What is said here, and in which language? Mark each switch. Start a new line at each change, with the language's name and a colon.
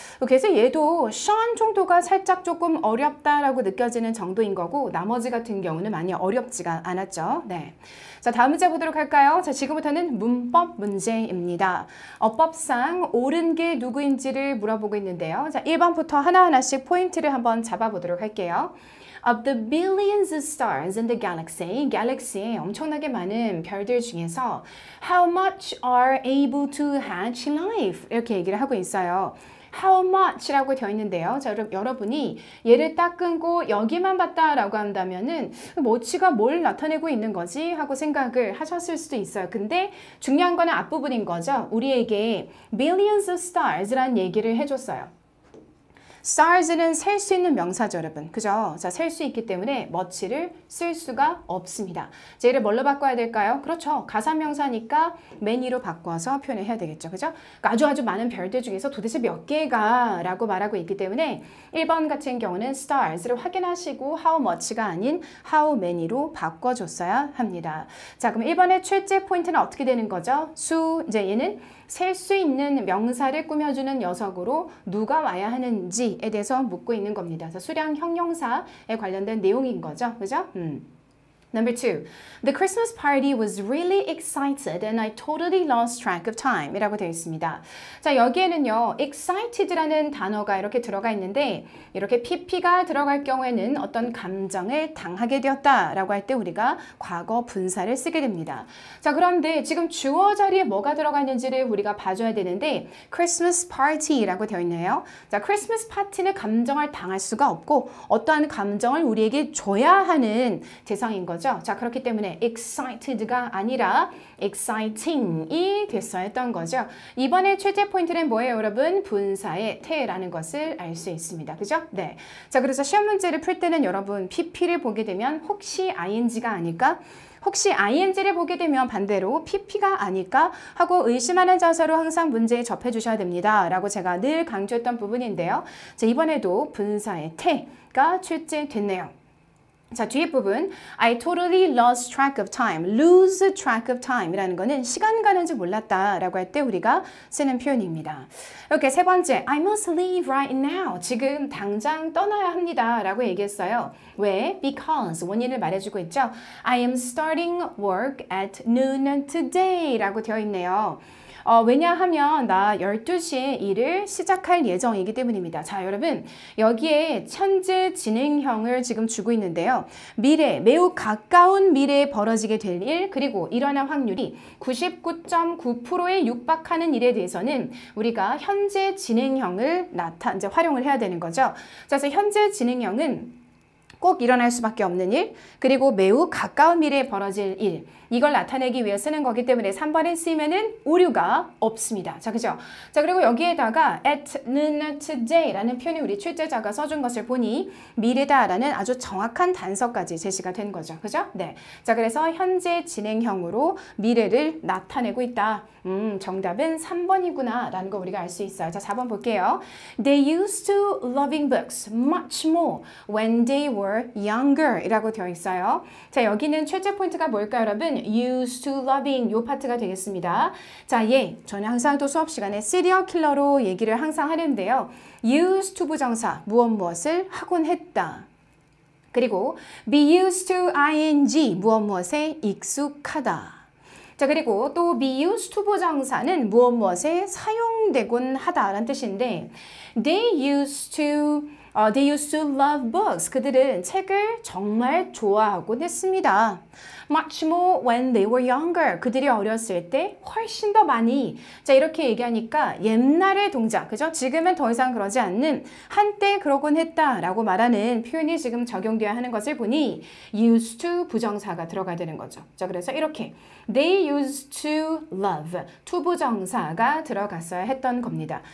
Korean: 그래서 얘도 shun 정도가 살짝 조금 어렵다라고 느껴지는 정도인 거고, 나머지 같은 경우는 많이 어렵지가 않았죠. 네. 자, 다음 문제 보도록 할까요? 자, 지금부터는 문법 문제입니다. 어법상 옳은 게 누구인지를 물어보고 있는데요. 자, 1번부터 하나하나씩 포인트를 한번 잡아보도록 할게요.
English: Of the billions of stars in the galaxy에
Korean: 엄청나게 많은 별들 중에서
English: how much are able to hatch life?
Korean: 이렇게 얘기를 하고 있어요. How much라고 되어 있는데요. 자, 여러분이 얘를 딱 끊고 여기만 봤다라고 한다면은 뭐치가 뭘 나타내고 있는 거지? 하고 생각을 하셨을 수도 있어요. 근데 중요한 거는 앞부분인 거죠. 우리에게 billions of stars라는 얘기를 해줬어요. stars는 셀 수 있는 명사죠, 여러분. 그죠? 자, 셀 수 있기 때문에 much를 쓸 수가 없습니다. 자, 얘를 뭘로 바꿔야 될까요? 그렇죠. 가사명사니까 many로 바꿔서 표현을 해야 되겠죠. 그죠? 그러니까 아주 많은 별들 중에서 도대체 몇 개가 라고 말하고 있기 때문에 1번 같은 경우는 stars를 확인하시고 how much가 아닌 how many로 바꿔줬어야 합니다. 자, 그럼 1번의 출제 포인트는 어떻게 되는 거죠? 이제 얘는 셀 수 있는 명사를 꾸며주는 녀석으로 누가 와야 하는지에 대해서 묻고 있는 겁니다. 그래서 수량 형용사에 관련된 내용인 거죠. 그죠?
English: Number 2, the Christmas party was really excited and I totally lost track of time
Korean: 이라고 되어 있습니다. 자, 여기에는요, excited라는 단어가 이렇게 들어가 있는데 이렇게 pp가 들어갈 경우에는 어떤 감정을 당하게 되었다라고 할 때 우리가 과거 분사를 쓰게 됩니다. 자, 그런데 지금 주어 자리에 뭐가 들어가 있는지를 우리가 봐줘야 되는데 Christmas party라고 되어 있네요. 자, Christmas party는 감정을 당할 수가 없고 어떠한 감정을 우리에게 줘야 하는 대상인 거죠. 자, 그렇기 때문에 excited가 아니라 exciting이 됐어야 했던 거죠. 이번에 출제 포인트는 뭐예요, 여러분? 분사의 태라는 것을 알 수 있습니다. 그죠? 네. 자, 그래서 시험 문제를 풀 때는 여러분 pp를 보게 되면 혹시 ing가 아닐까? 혹시 ing를 보게 되면 반대로 pp가 아닐까 하고 의심하는 자세로 항상 문제에 접해 주셔야 됩니다. 라고 제가 늘 강조했던 부분인데요. 자, 이번에도 분사의 태가 출제됐네요. 자, 뒤에 부분
English: I totally lost track of time. lose track of time
Korean: 이라는 거는 시간 가는 줄 몰랐다 라고 할 때 우리가 쓰는 표현입니다. 이렇게 세 번째
English: I must leave right now.
Korean: 지금 당장 떠나야 합니다 라고 얘기했어요. 왜? Because 원인을 말해주고 있죠.
English: I am starting work at noon today
Korean: 라고 되어 있네요. 왜냐하면 나 12시에 일을 시작할 예정이기 때문입니다. 자, 여러분 여기에 현재 진행형을 지금 주고 있는데요. 미래, 매우 가까운 미래에 벌어지게 될 일, 그리고 일어날 확률이 99.9%에 육박하는 일에 대해서는 우리가 현재 진행형을 이제 활용을 해야 되는 거죠. 자, 그래서 현재 진행형은 꼭 일어날 수밖에 없는 일, 그리고 매우 가까운 미래에 벌어질 일, 이걸 나타내기 위해 쓰는 거기 때문에 3번에 쓰이면은 오류가 없습니다. 자, 그죠? 자, 그리고 여기에다가 at noon today라는 표현이 우리 출제자가 써준 것을 보니 미래다라는 아주 정확한 단서까지 제시가 된 거죠. 그죠? 네. 자, 그래서 현재 진행형으로 미래를 나타내고 있다. 정답은 3번이구나 라는 거 우리가 알 수 있어요. 자, 4번 볼게요.
English: They used to loving books much more when they were younger
Korean: 이라고 되어 있어요. 자, 여기는 출제 포인트가 뭘까요, 여러분? used to loving 요 파트가 되겠습니다. 자, 저는 항상 또 수업 시간에 시리얼 킬러로 얘기를 항상 하는데요. used to 부정사, 무엇을 하곤 했다. 그리고 be used to ing, 무엇에 익숙하다. 자, 그리고 또 be used to 부정사는 무엇에 사용되곤 하다라는 뜻인데
English: they used to love books.
Korean: 그들은 책을 정말 좋아하곤 했습니다.
English: Much more when they were younger.
Korean: 그들이 어렸을 때 훨씬 더 많이. 자, 이렇게 얘기하니까 옛날의 동작, 그죠? 지금은 더 이상 그러지 않는 한때 그러곤 했다라고 말하는 표현이 지금 적용되어야 하는 것을 보니 used to 부정사가 들어가야 되는 거죠. 자, 그래서 이렇게 they used to love to 부정사가 들어갔어야 했던 겁니다.